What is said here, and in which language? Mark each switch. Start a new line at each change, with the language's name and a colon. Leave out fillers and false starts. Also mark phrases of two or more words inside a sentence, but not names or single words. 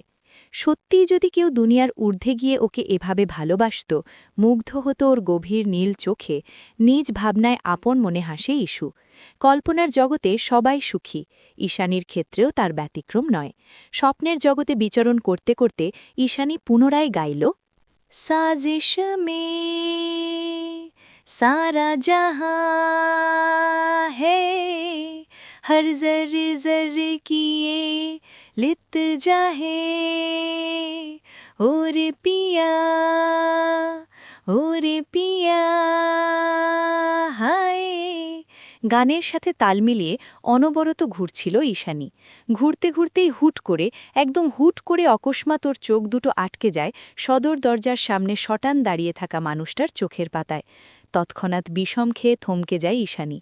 Bangla: সত্যিই যদি কেউ দুনিয়ার ঊর্ধ্বে গিয়ে ওকে এভাবে ভালোবাসত, মুগ্ধ হতো ওর গভীর নীল চোখে, নিজ ভাবনায় আপন মনে হাসে ইস্যু। কল্পনার জগতে সবাই সুখী, ঈশানীর ক্ষেত্রেও তার ব্যতিক্রম নয়। স্বপ্নের জগতে বিচরণ করতে করতে ঈশানী পুনরায় গাইল,
Hindi: साजिश में सारा जहां है, हर जर जर किए लित जाहे, ओरे पिया हाय।
Bangla: গানের সাথে তাল মিলিয়ে অনবরত ঘুরছিল ঈশানী। ঘুরতে ঘুরতেই একদম হুট করে অকস্মাৎ ওর চোখ দুটো আটকে যায় সদর দরজার সামনে শটান দাঁড়িয়ে থাকা মানুষটার চোখের পাতায়। তৎক্ষণাৎ বিষম খেয়ে থমকে যায় ঈশানী।